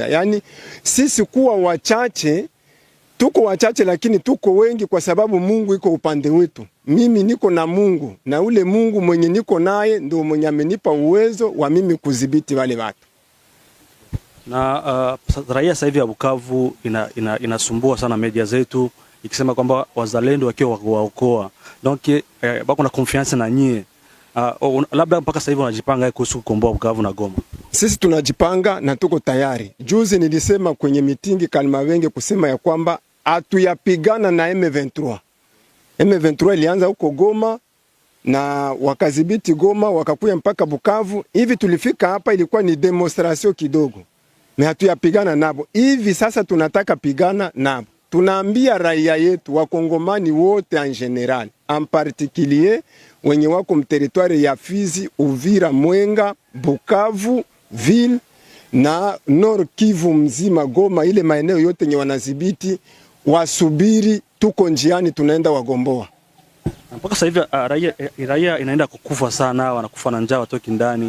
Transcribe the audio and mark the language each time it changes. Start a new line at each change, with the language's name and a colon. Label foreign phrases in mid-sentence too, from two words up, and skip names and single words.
Swahili: Yaani sisi kuwa wachache, tuko wachache lakini tuko wengi kwa sababu Mungu iko upande wetu. Mimi niko na Mungu na ule Mungu mwenye niko naye ndio mwenye amenipa uwezo wa mimi kudhibiti wale watu. Na raia sasa hivi ya Bukavu inasumbua sana media zetu ikisema kwamba wazalendo wakiwa waokoa. Donc bako na confiance na nyie. Labda mpaka sasa hivi wanajipanga kuhusu kukomboa Bukavu na Goma. Sisi tunajipanga na tuko tayari. Juzi nilisema kwenye mitingi Kalimabenge kusema ya kwamba hatuyapigana na M23. M23 ilianza huko Goma na wakadhibiti Goma wakakuja mpaka Bukavu. Hivi tulifika hapa ilikuwa ni demonstration kidogo. Na hatuyapigana nabo. Hivi sasa tunataka pigana nabo. Tunaambia raia yetu wakongomani wote
French: en general, en particulier
Swahili: wenye wako mteritwari ya Fizi, Uvira, Mwenga, Bukavu, Ville na Nord Kivu mzima, Goma, ile maeneo yote nye wanadhibiti, wasubiri, tuko njiani tunaenda wagomboa. Mpaka sasa hivi raia inaenda kukufa sana, wanakufa na njaa, watoki ndani.